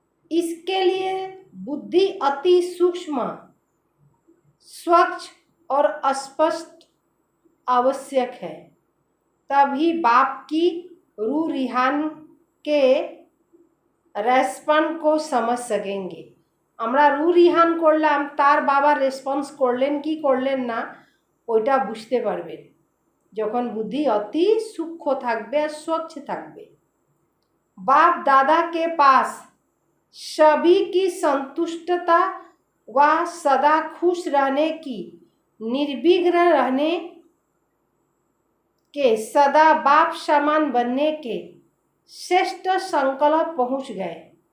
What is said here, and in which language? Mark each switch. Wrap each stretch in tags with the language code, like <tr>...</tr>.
<hi>इसके लिए बुद्धि अति सूक्ष्म, स्वच्छ और स्पष्ट आवश्यक है, तभी बाप की रूह रिहान के रेस्पॉन्स को समझ सकेंगे।</hi> <bn>আমরা রু রিহান করলাম, তার বাবা রেসপন্স করলেন কি করলেন না ওইটা বুঝতে পারবেন যখন বুদ্ধি অতি সূক্ষ্ম থাকবে আর স্বচ্ছ থাকবে।</bn> <hi>बाप दादा के पास सभी की संतुष्टता व सदा खुश रहने की, निर्विघ्न रहने के, सदा बाप समान बनने के श्रेष्ठ संकल्प पहुँच गए।</hi>